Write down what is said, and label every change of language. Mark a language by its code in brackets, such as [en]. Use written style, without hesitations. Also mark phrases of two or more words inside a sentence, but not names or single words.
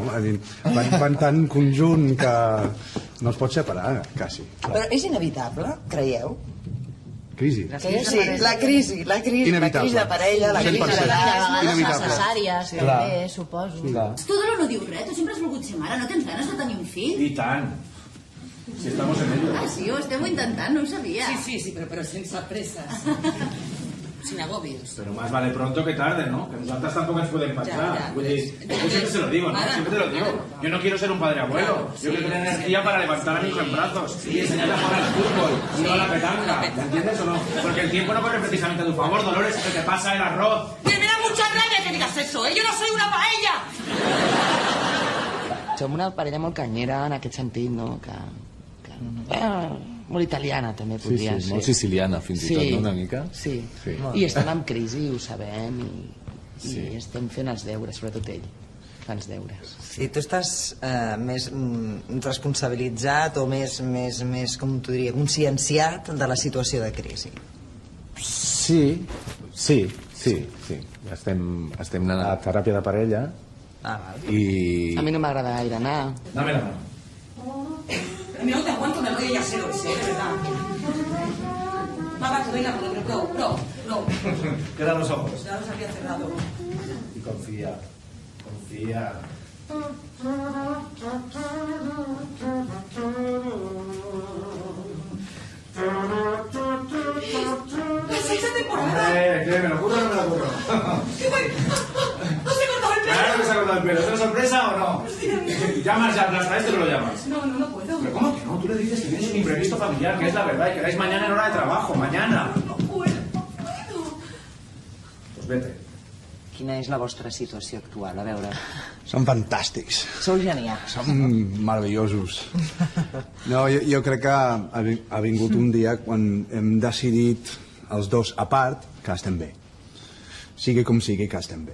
[ca] Van tan conjunt que no es pot separar, quasi. Però és inevitable, creieu? Crisi. Sí, la crisi de parella, la crisi de vegades necessàries, també, suposo. Tu de no dius res, tu sempre has volgut ser mare, no tens ganes de tenir un fill? I tant. [es] Si estamos en ello. [ca] Ah, sí, ho estem intentant, no ho sabia. Sí, però sense presses. [es] Sin agobios. Pero más vale pronto que tarde, ¿no? Que nosotras tampoco nos pueden pasar. Yo siempre se lo digo, ¿no? Siempre te lo digo. Yo no quiero ser un padre abuelo. Yo quiero tener energía para levantar a mi hijo en brazos y enseñarle a jugar al fútbol, no a la petanca. ¿Me entiendes o no? Porque el tiempo no corre precisamente a tu favor, Dolores, que te pasa el arroz. Me da mucha rabia que digas eso, ¿eh? Yo no soy una paella! [ca] Som una parella molt canyera en aquest sentit, no? Molt italiana també podria ser. Sí, molt siciliana fins i tot, no? Una mica. Sí, i estem en crisi, ho sabem, i estem fent els deures, sobretot ell fa els deures. Sí, tu estàs més responsabilitzat o més, com t'ho diria, conscienciat de la situació de crisi. Sí. Estem anant a teràpia de parella i... A mi no m'agrada gaire anar. [es] Dame la mano. No te aguanto, me voy a hacer hoy, de verdad. Va, que venga, pro. Queda los ojos. Ya los había cerrado. Y confía. ¡La sexta temporada! ¿Me lo curro o no me lo curro? ¡Qué bueno! ¡No se ha cortado el pelo! Claro que se ha cortado el pelo. ¿Es una sorpresa o no? ¿Llamas ya hasta este o lo llamas? No puedo. ¿Pero cómo que no? Tú le dices que tienes un imprevisto familiar, que es la verdad, y quedáis mañana en hora de trabajo. Mañana. No puedo. Pues vete. [ca] Quina és la vostra situació actual? A veure... Són fantàstics. Sou genials. Són meravellosos. No, jo crec que ha vingut un dia quan hem decidit els dos a part que estem bé. Sigui com sigui que estem bé.